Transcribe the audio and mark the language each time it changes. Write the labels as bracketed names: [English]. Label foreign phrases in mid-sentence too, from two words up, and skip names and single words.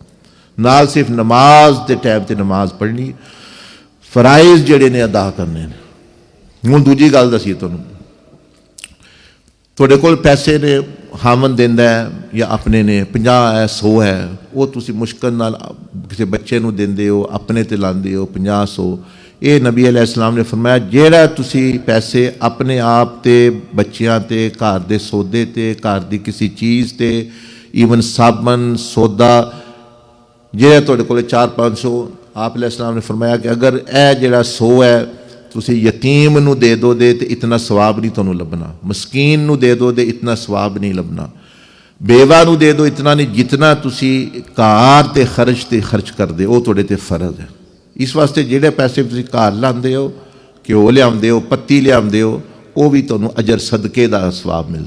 [Punjabi] ਨਾਲ ਸਿਰਫ ਨਮਾਜ਼ ਦੇ ਟਾਈਮ 'ਤੇ ਨਮਾਜ਼ ਪੜ੍ਹਨੀ, ਫਰਾਇਜ਼ ਜਿਹੜੇ ਨੇ ਅਦਾ ਕਰਨੇ ਨੇ। ਹੁਣ ਦੂਜੀ ਗੱਲ ਦੱਸੀਏ ਤੁਹਾਨੂੰ, ਤੁਹਾਡੇ ਕੋਲ ਪੈਸੇ ਨੇ, ਹਾਮਨ ਦਿੰਦਾ ਹੈ ਜਾਂ ਆਪਣੇ ਨੇ 50 ਹੈ 100 ਹੈ, ਉਹ ਤੁਸੀਂ ਮੁਸ਼ਕਿਲ ਨਾਲ ਕਿਸੇ ਬੱਚੇ ਨੂੰ ਦਿੰਦੇ ਹੋ, ਆਪਣੇ ਤੇ ਲਾਉਂਦੇ ਹੋ 50-100। ਇਹ ਨਬੀ [Arabic] عليه السلام [Punjabi] ਨੇ ਫਰਮਾਇਆ ਜਿਹੜਾ ਤੁਸੀਂ ਪੈਸੇ ਆਪਣੇ ਆਪ ਤੇ, ਬੱਚਿਆਂ ਤੇ, ਘਰ ਦੇ ਸੌਦੇ ਤੇ, ਘਰ ਦੀ ਕਿਸੇ ਚੀਜ਼ ਤੇ, ਈਵਨ ਸਾਬਣ ਸੌਦਾ ਜਿਹੜਾ ਤੁਹਾਡੇ ਕੋਲ 400-500, ਆਪ [Arabic] عليه السلام [Punjabi] ਨੇ ਫਰਮਾਇਆ ਕਿ ਅਗਰ ਇਹ ਜਿਹੜਾ 100 ਹੈ ਤੁਸੀਂ ਯਤੀਮ ਨੂੰ ਦੇ ਦੋ ਦੇ ਤੇ ਇਤਨਾ ਸਵਾਬ ਨਹੀਂ ਤੁਹਾਨੂੰ ਲੱਭਣਾ, ਮਸਕੀਨ ਨੂੰ ਦੇ ਦੋ ਦੇ ਇਤਨਾ ਸਵਾਬ ਨਹੀਂ ਲੱਭਣਾ, ਬੇਵਾ ਨੂੰ ਦੇ ਦੋ ਇਤਨਾ ਨਹੀਂ ਜਿਤਨਾ ਤੁਸੀਂ ਘਰ ਤੇ ਖਰਚ ਕਰਦੇ ਹੋ, ਉਹ ਤੁਹਾਡੇ ਤੇ ਫਰਜ਼ ਹੈ। ਇਸ ਵਾਸਤੇ ਜਿਹੜੇ ਪੈਸੇ ਤੁਸੀਂ ਘਰ ਲਾਉਂਦੇ ਹੋ, ਘਿਓ ਲਿਆਉਂਦੇ ਹੋ, ਪੱਤੀ ਲਿਆਉਂਦੇ ਹੋ, ਉਹ ਵੀ ਤੁਹਾਨੂੰ ਅਜਰ ਸਦਕੇ ਦਾ ਸਵਾਬ ਮਿਲਦਾ।